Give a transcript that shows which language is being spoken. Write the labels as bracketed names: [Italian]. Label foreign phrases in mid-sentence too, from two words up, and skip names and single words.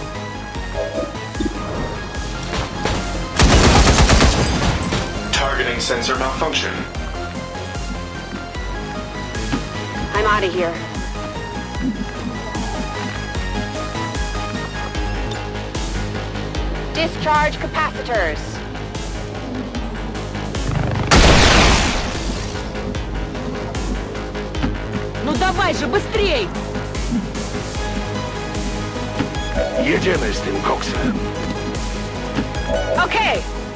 [English] Targeting sensor malfunction. I'm out of here. Discharge capacitors. [Russian] Ну давай же, быстрей! [Polish] Jedziemy z tym koksem. Okay.